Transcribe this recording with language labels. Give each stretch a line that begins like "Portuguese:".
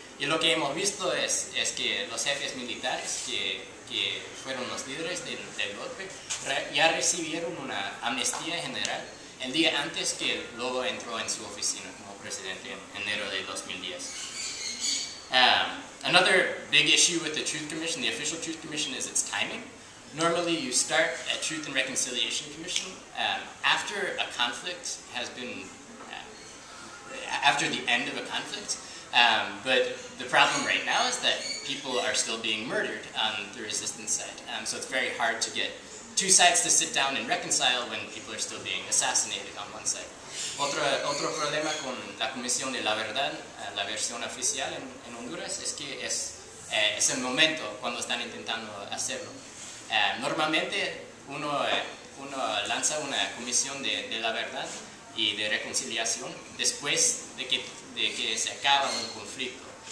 Spanish: Y lo que hemos visto es que los jefes militares que fueron los líderes del golpe ya recibieron una amnistía general el día antes que Lobo entró en su oficina como presidente en enero de 2010.
English: Another big issue with the Truth Commission, the official Truth Commission, is its timing. Normally you start a Truth and Reconciliation Commission after a conflict has been, after the end of a conflict. But the problem right now is that people are still being murdered on the resistance side. So it's very hard to get two sides to sit down and reconcile when people are still being assassinated on one side.
Spanish: Otro problema con la Comisión de la Verdad, la versión oficial en Honduras, es que es el momento cuando están intentando hacerlo. Normalmente uno lanza una comisión de la verdad y de reconciliación después de que se acaba un conflicto.